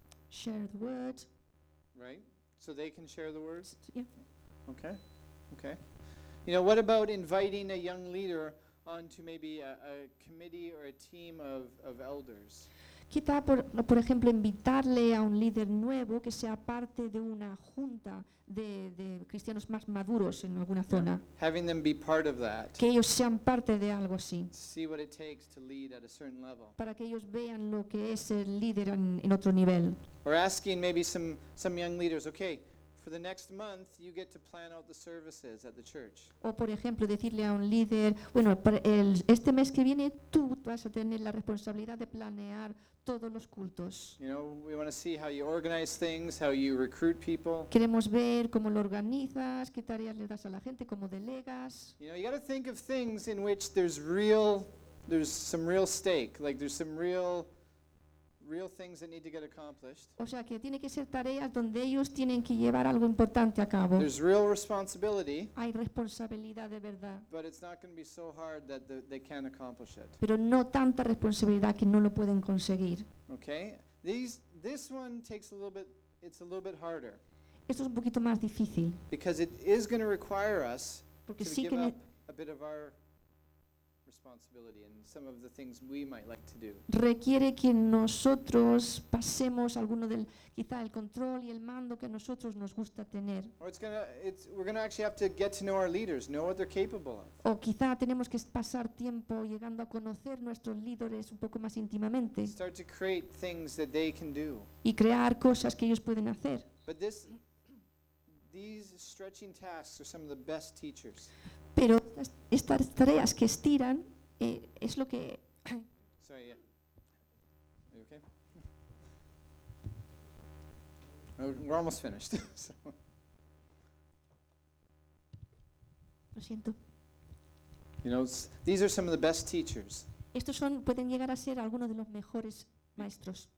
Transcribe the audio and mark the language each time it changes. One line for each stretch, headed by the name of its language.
English: Share the word. Right. So they can share the word. Yeah. Okay. You know, what about inviting a young leader onto maybe a committee or a team of elders?
Spanish: Quizá, por ejemplo, invitarle a un líder nuevo que sea parte de una junta de cristianos más maduros en alguna zona.
English: Yeah. Having them be part of that.
Spanish: Que ellos sean parte de algo así.
English: See what it takes to lead at a certain level.
Spanish: Para que ellos vean lo que es el líder en otro nivel.
English: Or asking maybe some young leaders, okay, for the next month you get to plan out the services at the church.
Spanish: O, por ejemplo, decirle a un líder, bueno, este mes que viene tú vas a tener la responsabilidad de planear todos los cultos.
English: You know, we want to see how you organize things, how you recruit people.
Spanish: Queremos ver cómo lo organizas, qué tareas le das a la gente, cómo delegas.
English: You know, you got to think of things in which there's some real stake, like there's some real things that need to get accomplished.
Spanish: O sea, que tiene que ser tareas donde ellos tienen que llevar algo importante a cabo.
English: There's real responsibility.
Spanish: Hay responsabilidad de verdad.
English: But it's not going to be so hard that they can't accomplish it.
Spanish: Pero no tanta responsabilidad que no lo pueden conseguir.
English: Okay. This one takes a little bit, it's a little bit harder.
Spanish: Esto es un poquito más difícil.
English: Because it is going to require us
Spanish: porque
English: to
Spanish: sí
English: give
Spanish: que
English: up a bit of our responsibility and some of the things we might like to do.
Spanish: Requiere que nosotros pasemos alguno del quizá el control y el mando que a nosotros nos gusta tener.
English: Or we're going to actually have to get to know our leaders, know what they're capable of.
Spanish: O quizá tenemos que pasar tiempo llegando a conocer nuestros líderes un poco más íntimamente.
English: Start to create things that they can do.
Spanish: Y crear cosas que ellos pueden hacer.
English: But these stretching tasks are some of the best teachers.
Spanish: Pero estas tareas que estiran es lo que
English: sorry, yeah. Are you okay? We're almost finished. So.
Spanish: Lo siento.
English: You know, these are some of the best teachers.
Spanish: Estos son pueden llegar a ser algunos de los mejores maestros.